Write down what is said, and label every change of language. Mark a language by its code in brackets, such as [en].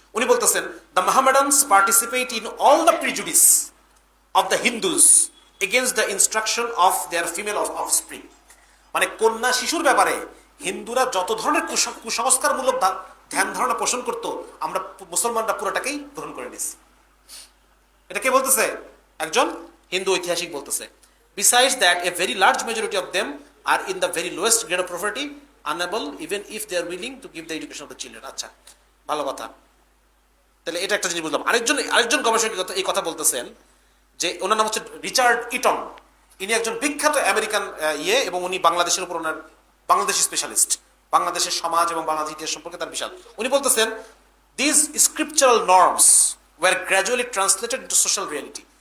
[bn] উনি বলতেছেন, [en] The Mohammedans participate in all the prejudice of the Hindus against the instruction of their female offspring. [bn] মানে কন্যা শিশুর ব্যাপারে হিন্দুরা যত ধরনের কুসংস্কারমূলক ধ্যান ধারণা পোষণ করত, আমরা মুসলমানরা পুরোটাকেই গ্রহণ করে নিয়েছি। এটা কে বলতেছে? একজন হিন্দু ঐতিহাসিক বলতেছে। [en] Besides that, a very large majority of them are in the very lowest grade of poverty, unable even if they are willing to give the education of the children. [bn] আচ্ছা, ভালো কথা। তাহলে এটা একটা জিনিস বুঝলাম। আরেকজন গবেষক এই কথা বলতেছেন, যে ওনার নাম হচ্ছে রিচার্ড ইটন। ইনি একজন বিখ্যাত আমেরিকান এবং উনি বাংলাদেশের উপর ওনার বাংলাদেশি স্পেশালিস্ট, বাংলাদেশের সমাজ এবং বাংলাদেশ ইতিহাস সম্পর্কে তার বিশাল। উনি বলতেছেন, [en] This scriptural norms were gradually translated into social reality.